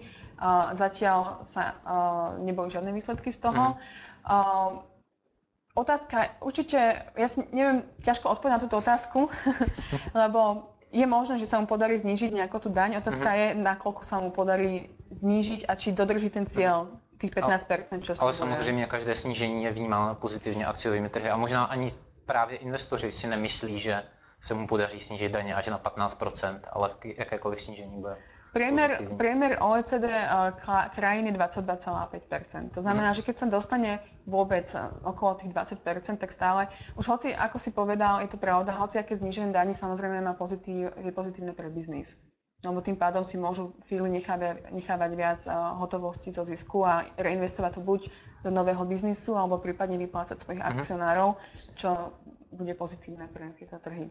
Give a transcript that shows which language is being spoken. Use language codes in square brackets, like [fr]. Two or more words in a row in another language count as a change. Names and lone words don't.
[sk] Zatiaľ sa neboli žiadne výsledky z toho. Otázka, určite, ja neviem, ťažko odpovedať na túto otázku, lebo je možné, že sa mu podarí znížiť nejakú tú daň. Otázka je, nakoľko sa mu podarí znížiť a či dodrží ten cieľ tých 15%, čo [cs] ale samozřejmě každé snížení je vnímáno pozitivně akciovými trhy a možná ani právě investoři si nemyslí, že se mu podaří snížit daně až na 15%, ale jakékoliv snížení bude [sk] Priemer OECD krajiny 22,5%. To znamená, že keď sa dostane vôbec okolo tých 20%, tak stále, už hoci, ako si povedal, je to pravda, hoci aké zníženie daní samozrejme je pozitívne pre biznis. Lebo tým pádom si môžu firmy nechávať viac hotovosti zo zisku a reinvestovať to buď do nového biznisu, alebo prípadne vyplácať svojich akcionárov, čo bude pozitívne pre tieto trhy.